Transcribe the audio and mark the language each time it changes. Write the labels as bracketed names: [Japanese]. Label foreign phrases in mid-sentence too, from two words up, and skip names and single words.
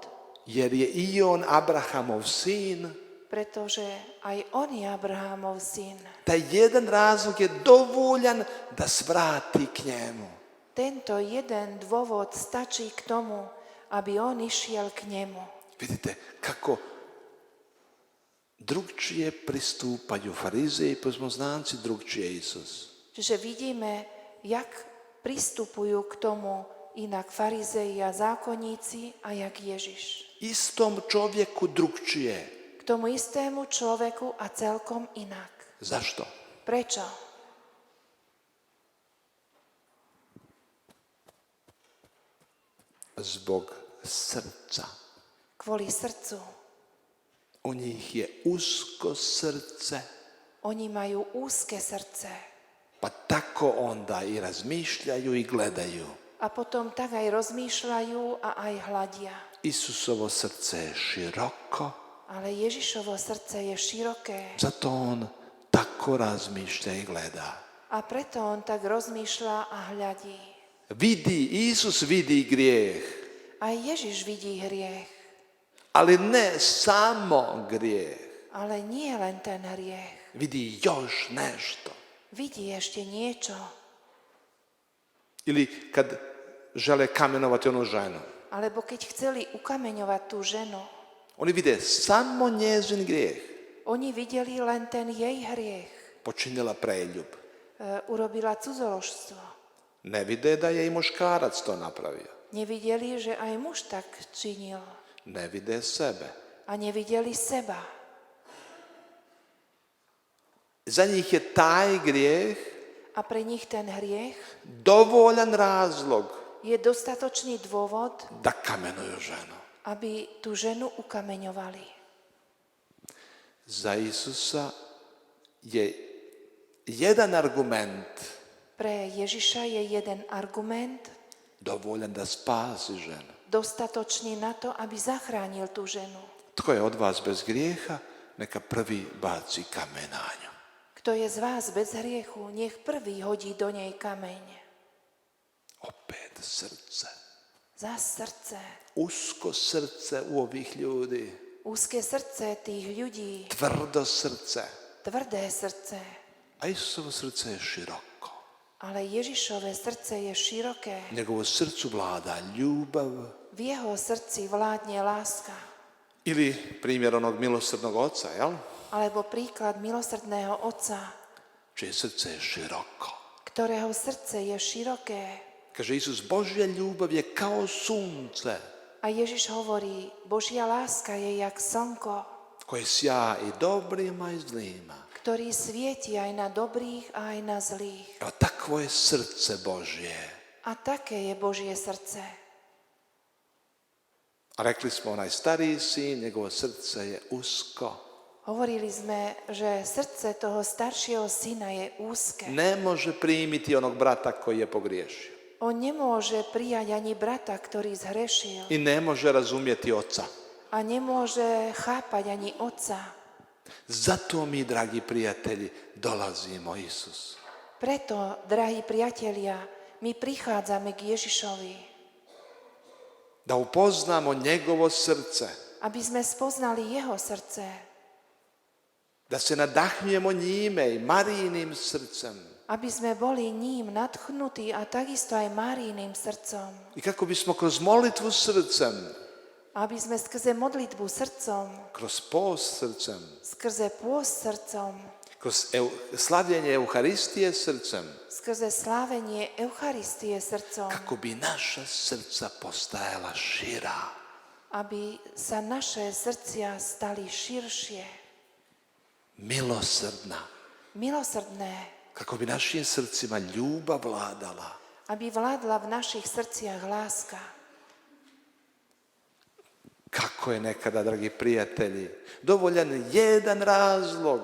[Croatian] jer je i on Abrahamov sin. [Slovak] pretože aj on je Abrahamov syn. [Croatian] Taj jedan razlog je dovoljan da svrati k njemu. [Slovak] Tento jeden dôvod stačí k tomu, aby on išiel k nemu. [Croatian] Vidite kako drugčije pristupaju farizeji i pismoznanci, drugčije Isus. [Slovak] Čiže vidíme, jak pristupujú k tomu inak farizei a zákonníci a jak Ježiš. [Croatian] Istom čovjeku drugčije. [Slovak] K tomu istému človeku a celkom inak. [Croatian] Zašto? [Slovak] Prečo? [Croatian] Zbog srca. [Slovak] Kvôli srdcu. [Croatian] U njih je usko srce, [Slovak] Oni majú úzke srdce. [Croatian] pa tako onda i razmišljaju i gledaju. [Slovak] A potom tak aj rozmýšľajú a aj hľadia. [Croatian] Isusovo srce je široko, [Slovak] Ale Ježišovo srdce je široké. [Croatian] zato on tako razmišlja i gleda. [Slovak] A preto on tak rozmýšľa a hľadí. [Croatian] Isus vidi grijeh, [Slovak] Aj Ježiš vidí hriech. [Croatian] ali ne samo grijeh. [Slovak] Ale nie len ten hriech. [Croatian] Vidi još nešto. [Slovak] Vidí ešte niečo. [Croatian] Ili kad žele kamenovati onu ženu. [Slovak] Alebo keď chceli ukameňovať tú ženu, [Croatian] Oni vide samo njezin grijeh. [Slovak] oni videli len ten jej hriech. [Croatian] Počinila preljub. [Slovak] Urobila cudzoložstvo. [Croatian] Ne vide da je i muškarac to napravio. [Slovak] Nevideli, že aj muž tak činil. [Croatian] Ne vide sebe. [Slovak] A nevideli seba. [Croatian] Za njih je taj grijeh [Slovak] A pre nich ten hriech [Croatian] dovoljan razlog [Slovak] je dostatočný dôvod, [Croatian] da kamenuju ženu. [Slovak] aby tú ženu ukameňovali. [Croatian] Za Isusa je jedan argument [Slovak] Pre Ježiša je jeden argument [Croatian] dovoljan da spasi ženu. [Slovak] dostatočný na to, aby zachránil tú ženu. [Croatian] Tko je od vas bez grijeha, neka prvi baci kamen na nju. [Slovak] Kto Kto je z vás bez hriechu, nech prvý hodí do nej kameň. [Croatian] Opet srce. [Slovak] Za srdce. [Croatian] Usko srce u ovih ljudi. [Slovak] Úzke srdce tých ľudí. [Croatian] Tvrdo srce. [Slovak] Tvrdé srdce. [Croatian] A Isusovo srce je široko. [Slovak] Ale Ježišové srdce je široké. [Croatian] Njegovo srcu vlada ljubav. [Slovak] V jeho srdci vládne láska. [Croatian] Ili primjer onog milosrdnog oca, jel? [Slovak] Alebo príklad milosrdného otca, [Croatian] Čije srce je široko. [Slovak] ktorého srdce je široké. [Croatian] Kaže Isus, Božja ljubav je kao sunce [Slovak] A Ježiš hovorí, Božia láska je jak slnko, [Croatian] koje sja i dobrima i zlima. [Slovak] ktorý svieti aj na dobrých a aj na zlých. [Croatian] A takvo je srce Božje. [Slovak] A také je Božie srdce. [Croatian] A rekli smo, onaj stariji sin, njegovo srce je usko. [Slovak] Hovorili sme, že srdce toho staršieho syna je úzke. [Croatian] Ne može primiti onog brata koji je pogriješio. [Slovak] On nemôže prijať ani brata, ktorý zhrešil. [Croatian] I ne može razumjeti oca. [Slovak] A nemôže chápať ani otca. [Croatian] Zato mi, dragi prijatelji, dolazimo Isus. [Slovak] Preto, drahí priatelia, my prichádzame k Ježišovi, [Croatian] Da upoznamo njegovo srce. [Slovak] aby sme spoznali jeho srdce, [Croatian] Da se nadahnujemo njime i Marijinim srcem. [Slovak] aby sme boli ním nadchnutí a takisto aj Márijiným srdcom, [Croatian] I kako bismo kroz molitvu srcem, [Slovak] aby sme skrze modlitbu srdcom, [Croatian] kroz post srcem, [Slovak] skrze pôst srdcom, [Croatian] kroz slavljenje Euharistije srcem, [Slovak] skrze slávenie Eucharistie srdcom, [Croatian] kako bi naša srca postajala šira. [Slovak] aby sa naše srdcia stali širšie, [Croatian] Milosrdna. [Slovak] milosrdné, [Croatian] Kako bi našim srcima ljubav vladala. [Slovak] aby vládla v našich srdciach láska. [Croatian] Kako je nekada, dragi prijatelji, dovoljan jedan razlog